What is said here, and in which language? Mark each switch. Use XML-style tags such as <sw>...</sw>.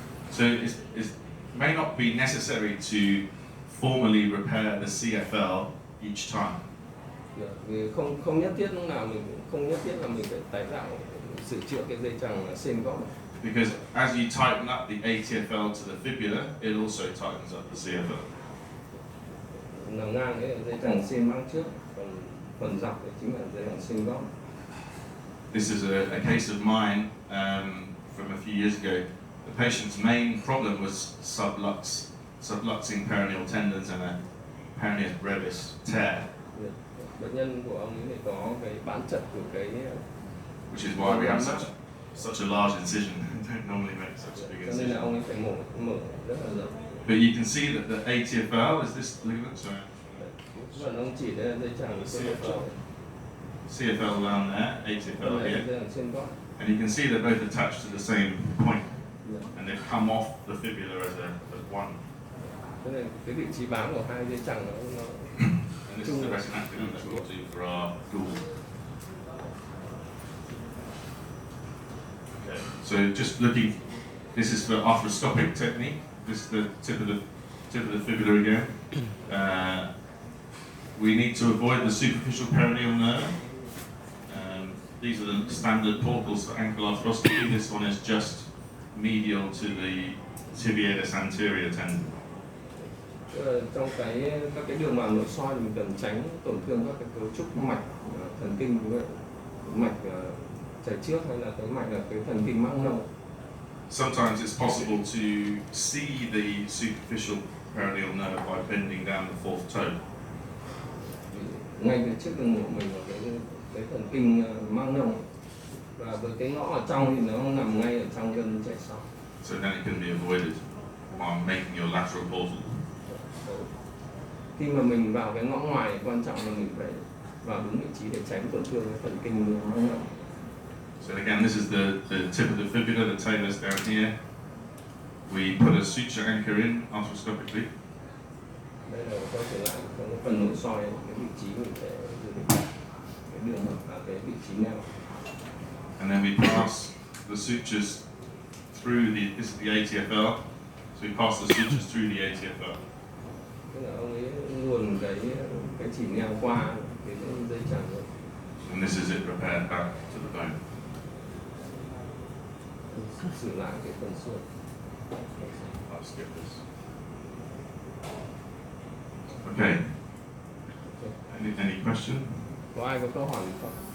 <en>So it may not be necessary to formally repair the CFL each time.</en> <vi>Vì không nhất thiết lúc nào không nhất thiết là mình phải tái tạo sửa chữa cái dây chằng xên gót.</vi> <en>Because as you tighten up the ATFL to the fibula, it also tightens up the CFL.</en> <vi>Nằm ngang cái dây chằng xên mác trước, còn phần dọc thì chính là dây chằng xên gót.</vi> <en>This is a case of mine from a few years ago. The patient's main problem was sublux subluxing peroneal tendons and a peroneus brevis tear.</en> <vi>Bệnh nhân của ông ấy thì có cái bán chật của cái</vi> <en>Which is why we have such a large incision. We don't normally make such a big</en> <vi>cho nên là</vi> <en>incision.</en> <vi>ông ấy phải mổ rất là rộng.</vi> <en>But you can see that the ATFL is this ligament. Sorry.</en> <vi>Còn ông chỉ đây là dây chằng</vi> <en>CFL down there, ATFL here.</en> <vi>trên gót.</vi> <en>And you can see they're both attached to the same point. And they've come off the fibula as one.</en> <vi>Thế nên cái vị trí bám của hai dây chằng nó</vi> <en>And this is the retinaculum that we'll do for our tool. Okay. So just looking, this is for arthroscopic technique. This is the tip of the fibula again. We need to avoid the superficial peroneal nerve. These are the standard portals for ankle arthroscopy. This one is just medial to the tibialis anterior tendon.</en> <vi>Trong các cái đường màng nội soi thì mình cần tránh tổn thương các cái cấu trúc mạch thần kinh, mạch chảy trước hay là cái mạch là cái thần kinh mãng nông.</vi> <en>Sometimes it's possible to see the superficial peroneal nerve by bending down the fourth toe.</en> <vi>Ngay trước đường mổ mình là cái thần kinh mãng nông, và với cái ngõ ở trong thì nó nằm ngay ở trong gân chạy sau.</vi> <en>So then it can be avoided while making your lateral portal.</en> <vi>Khi mà mình vào cái ngõ ngoài, quan trọng là mình phải vào đúng vị trí để tránh tổn thương cái thần kinh mãng nông.</vi> <en>So again, this is the tip of the fibula, the talus down here. We put a suture anchor in arthroscopically.</en> <vi>Đây là quay trở lại cái phần nội soi, cái vị trí mình sẽ giữ cái đường mật và cái vị trí neo.</vi> <en>And then we pass the sutures through this is the ATFL. So we pass the sutures through the ATFL.</en> <vi>Tức là ông ấy luồn cái chỉ neo qua cái dây chằng rồi.</vi> <en>And this is it repaired back to the bone.</en> <vi>Sửa lại cái phần xương.</vi> <en>I'll skip this. Okay. Any question?</en> <vi>Có ai có câu hỏi gì không?</vi>